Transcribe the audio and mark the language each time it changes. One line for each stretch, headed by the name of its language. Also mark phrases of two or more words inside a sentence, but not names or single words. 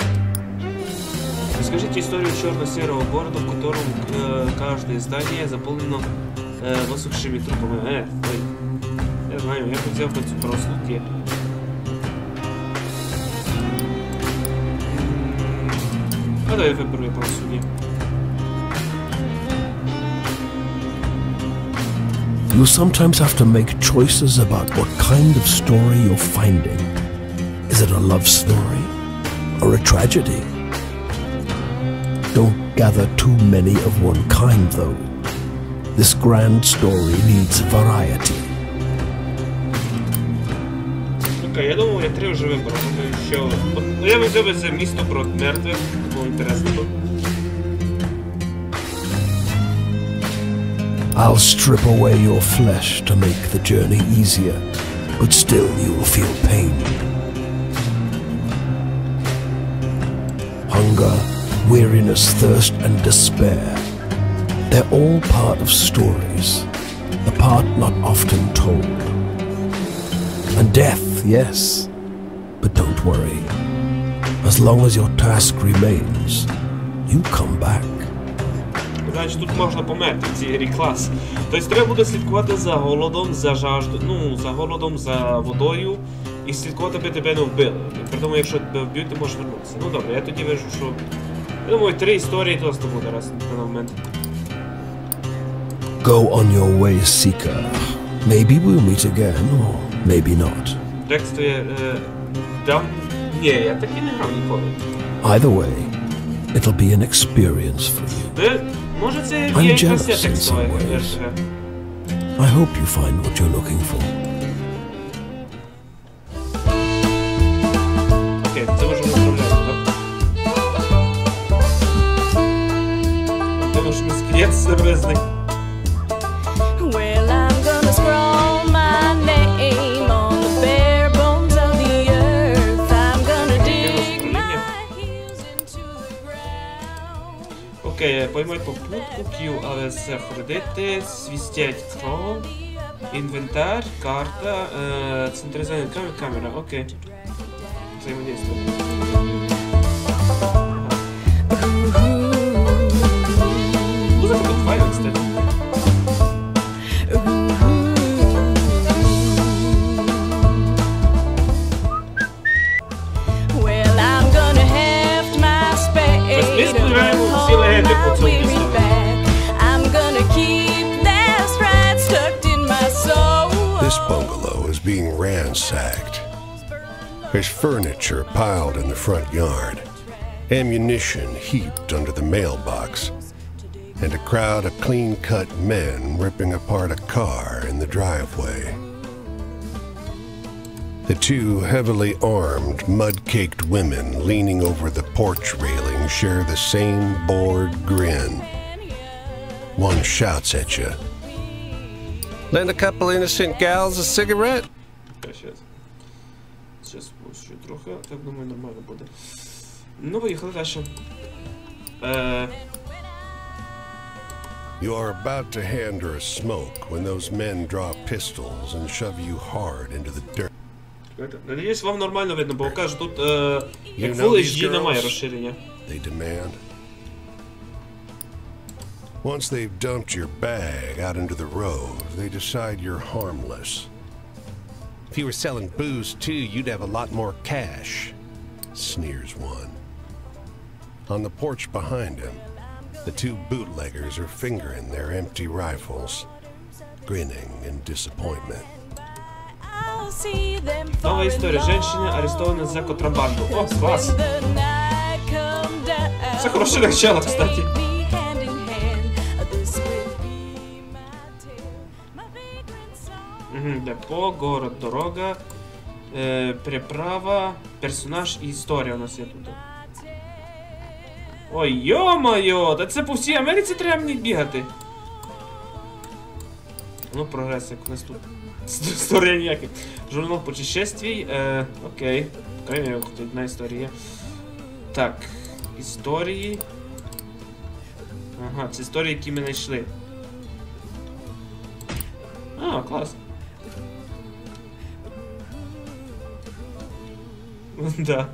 Russian: Расскажите историю черно-серого города, в котором каждое здание заполнено высохшими трупами. Ой. Я знаю, я бы взял хоть правосудие. А давай выберу правосудие.
English: You sometimes have to make choices about what kind of story you're finding. Is it a love story or a tragedy? Don't gather too many of one kind, though. This grand story needs variety.
Ukrainian: Окей, я думаю, я 3 вже вибрав. Що... Я взяв би це місто проти мертвих, було інтересно.
English: I'll strip away your flesh to make the journey easier, but still you'll feel pain. Hunger, weariness, thirst, and despair. They're all part of stories, the part not often told. And death, yes, but don't worry. As long as your task remains, you come back.
Ukrainian: Значить, тут можна померти в цій грі, клас. Тобто треба буде слідкувати за голодом, за жаждою, ну, за голодом, за водою і слідкувати, аби тебе не вбили. При тому, якщо тебе вб'ють, ти можеш вернутися. Ну добре, я тоді вижу, що... Я думаю, 3 історії просто буде раз на момент.
English: Go on your way, seeker. Maybe we'll meet again, or maybe not.
Ukrainian: Текстує... Дам... Ні, я так і не грав ніколи.
English: Either way, it'll be an experience for you.
Ukrainian: Де... Може це
English: I'm
Ukrainian: є якась
English: jealous in
Ukrainian: текстова
English: some ways.
Ukrainian: версія.
English: I hope you find what you're looking for.
Ukrainian: Окей, це вже виправляємо, так? Тому що ми скелет сервезний.
English: Well, I'm gonna scroll my name on the bare bones of the earth. I'm gonna dig my heels into the ground.
Ukrainian: Окей, поймай попутку, Q, АВС, ходити, свістять кров, інвентар, карта, централізований камера, окей. Взаємодействие. Музика тут файна, кстати.
English: Well, I'm gonna heft my spade
Ukrainian: всі легенди по цьому місту.
English: I'm gonna keep that stride stuck in my soul. This bungalow is being ransacked. There's furniture piled in the front yard, ammunition heaped under the mailbox, and a crowd of clean-cut men ripping apart a car in the driveway. The 2 heavily armed, mud-caked women leaning over the porch railing share the same bored grin. One shouts at you. Lend a couple innocent gals a cigarette?
Ukrainian: Сейчас ще трохи, так думаю, нормально буде. Ну, поїхали далі.
English: You are about to hand her a smoke when those men draw pistols and shove you hard into the dirt.
Ukrainian: Надіюсь, вам нормально видно, бо кажу, тут як
English: You
Ukrainian: Full
English: know these
Ukrainian: HD немає
English: girls?
Ukrainian: розширення.
English: They demand. Once they've dumped your bag out into the road, they decide you're harmless. If you were selling booze too, you'd have a lot more cash, sneers one. On the porch behind him, the 2 bootleggers are fingering their empty rifles, grinning in disappointment. I'll see them
Ukrainian: Нова
English: fall in
Ukrainian: історія.
Russian: Женщина арестована за контрабанду.
Ukrainian: О, клас!
English: when the night come down.
Ukrainian: Це хороше начало, кстати.
English: Take me hand in hand. This will be my tale, my vagrant song.
Ukrainian: Депо, город, дорога, переправа, персонаж і історія у нас є тут. Ой, йо-моє, та це по всій Америці треба мені бігати. Ну, прогрес, як у нас тут. Історія ніяка.
Russian: Журнал путешествий. Окей. По крайней мере,
Ukrainian: хоч одна історія є. Так. Історії. Ага, це історії, які ми знайшли. А, клас. Да.